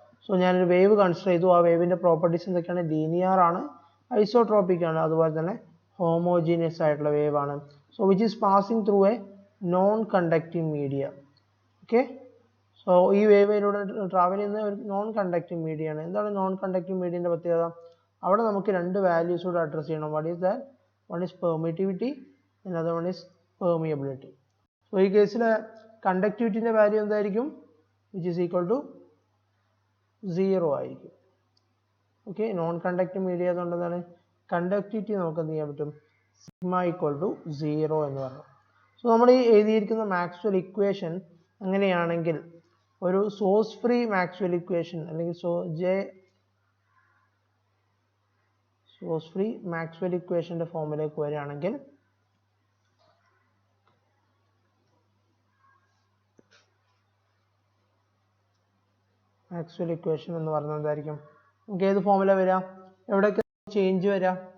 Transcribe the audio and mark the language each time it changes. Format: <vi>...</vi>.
<ml>So ഞാനൊരു wave consider ചെയ്തു. ആ വേവിന്റെ പ്രോപ്പർട്ടീസ് എന്തൊക്കെയാണ്, ലീനിയർ ആണ്, ഐസോട്രോപിക് ആണ്, അതുപോലെ തന്നെ ഹോമോജീനിയസ് ആയിട്ടുള്ള വേവ് ആണ്.</ml> <en>So which is passing through a non conducting media.</en> <ml>Okay, so ഈ വേവിലൂടെ ട്രാവൽ ചെയ്യുന്ന ഒരു നോൺ കണ്ടക്റ്റിംഗ് മീഡിയ ആണ്. എന്താണ് നോൺ കണ്ടക്റ്റിംഗ് മീഡിയന്റെ പ്രത്യേകത? അവിടെ നമുക്ക് രണ്ട് വാല്യൂസ് കൂടെ അഡ്രസ് ചെയ്യണം.</ml> <en>What is that? One is permittivity, another one is permeability.</en> <ml>So ഈ കേസിൽ കണ്ടക്ടിവിറ്റിന്റെ വാല്യൂ എന്തായിരിക്കും,</ml> <en>which is equal to 0</en> <ml>ആയിരിക്കും. ഓക്കെ, നോൺ കണ്ടക്റ്റിംഗ് മീഡിയ ആയതുകൊണ്ട് എന്താണ്, കണ്ടക്ടിവിറ്റി നമുക്ക് എന്ത് ചെയ്യാൻ പറ്റും, സിഗ്മ ഈക്വൽ ടു 0 എന്ന് പറഞ്ഞു. സോ നമ്മൾ ഈ എഴുതിയിരിക്കുന്ന മാക്സ്വെൽ ഇക്വേഷൻ അങ്ങനെയാണെങ്കിൽ ഒരു സോഴ്സ് ഫ്രീ മാക്സ്വെൽ ഇക്വേഷൻ അല്ലെങ്കിൽ സോഴ്സ് ഫ്രീ മാക്സ്വെൽ ഇക്വേഷന്റെ ഫോമിലേക്ക് വരികയാണെങ്കിൽ മാക്സ്വെൽ ഇക്വേഷൻ എന്ന് പറയുന്നത് എന്തായിരിക്കും, നമുക്ക് ഏത് ഫോമില വരിക, എവിടെയൊക്കെ ചേഞ്ച് വരിക?</ml>